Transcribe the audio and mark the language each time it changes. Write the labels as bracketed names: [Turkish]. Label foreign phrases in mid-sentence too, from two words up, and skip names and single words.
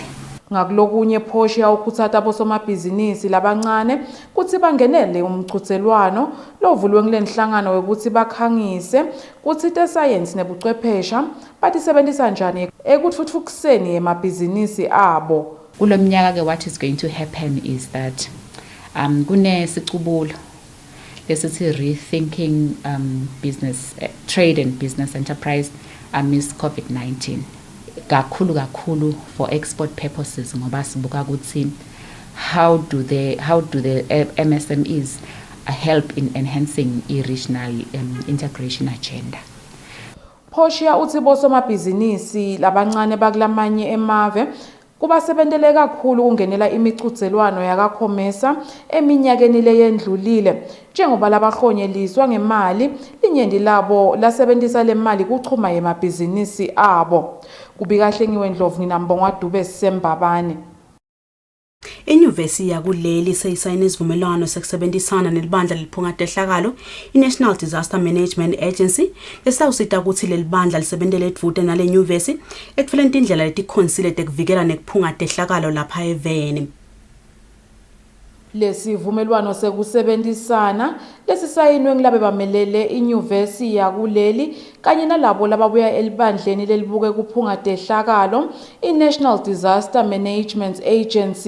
[Swati] Ngakulokunye Portia ukhuthaza bosomabhizinisi labancane kuthi bangenele umchuthelwano lovulwe ngilenhlangano wekuthi bakhangise kuthi te-science nebuchwephesha batisebenzisa njani ekutfutfukiseni emabhizinisi abo. Kulomnyaka ke [English] what is going to happen is that [Swati] kunesicubulo lesithi [English] rethinking business trade and business enterprise amidst COVID-19. [Swati] Kakhulu [English] for export purposes [Swati] ngoba sibuka ukuthi [English] how do the MSMEs help in enhancing regional integration agenda. [Swati] Portia uthi bosomabhizinisi labancane bakulamanye emave kubasebentele kakhulu ungenela imichudzelwano yakakhomesa eminyakeni leyendlulile njengoba labahlonyeliswa ngemali linyendi labo lasebenzisa le mali kuchuma emabhizinisi abo. Kubikahle ngiwendlovu nginambongwa Dube Sembabane. Inyuvesi yakuleli seyisayine isivumelwano sekusebenzisana nelibandla liphungatehlakalo iNational Disaster Management Agency lesawusita ukuthi leli bandla lisebentele edvute nale nyuvesi ekutfoleni tindlela letikhonsile tekuvikela nekuphungatehlakalo lapha eveni. Lesivumelwano sekusebenzisana lesisayinwe ngilabe bamelele inyuvesi yakuleli kanye nalabo lababuya elibandleni lelibuke kuphungatehlakalo iNational Disaster Management Agency.